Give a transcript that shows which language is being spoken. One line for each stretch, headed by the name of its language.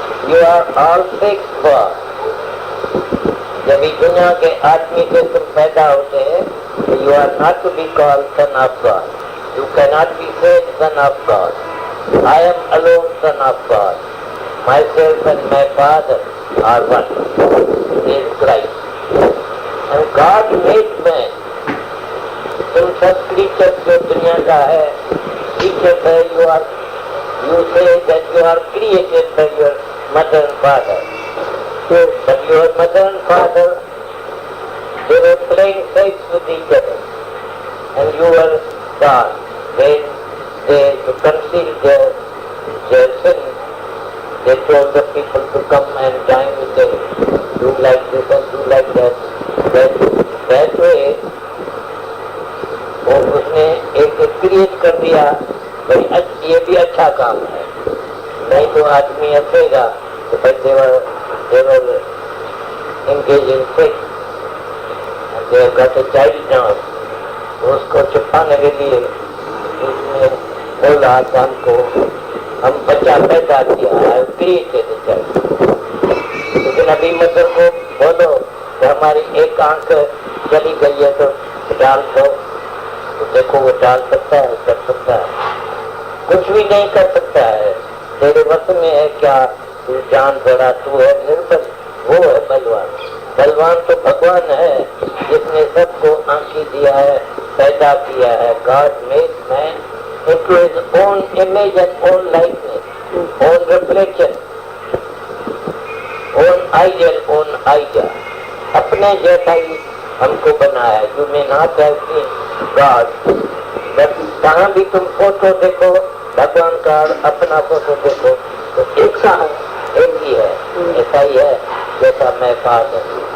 English: You are all fixed for.
Hindi: जब इस दुनिया के आदमी से तुम पैदा होते हैं तो
English: You are not to be called son of God, you can not be said son of God. I am alone son of God, my self and my father are one in Christ and God made man.
Hindi: तुम सब creature जो दुनिया का है, creature है,
English: you say that you are created by your mother and father. So, but your mother and father, they were playing sex with each other, and you were born. When they concealed their sin, they told the people to come and dine with them, do like this and do like that. That way,
Hindi: वो उसने एक create कर दिया, भाई ये भी अच्छा काम है, नहीं तो आदमी हंसेगा तो भाई देवर
English: engage in sex and they have got a child now.
Hindi: तो उसको छुपाने के लिए उसने बोला हमको, हम बच्चा पैदा किया है, क्रिएटेड चाइल्ड। लेकिन अभी मदर को बोलो तो हमारी एक आंख चली गई है तो डाल दो, तो देखो वो डाल सकता है, कर सकता है, कुछ भी नहीं कर सकता है। तेरे वश में है क्या तू जान बड़ा, तू है निर्बल, वो है बलवान। बलवान तो भगवान है जिसने सबको आंखें दिया है, पैदा किया है।
English: God made man into his own image and own likeness, own reflection, own ideal, own idea।
Hindi: अपने जैसा ही हमको बनाया।
English: You may not have seen God, but
Hindi: कहाँ भी तुम फोटो देखो भगवान का, अपना फोटो देखो तो एक सा है, एक ही है, ऐसा ही है जैसा मैं फादर।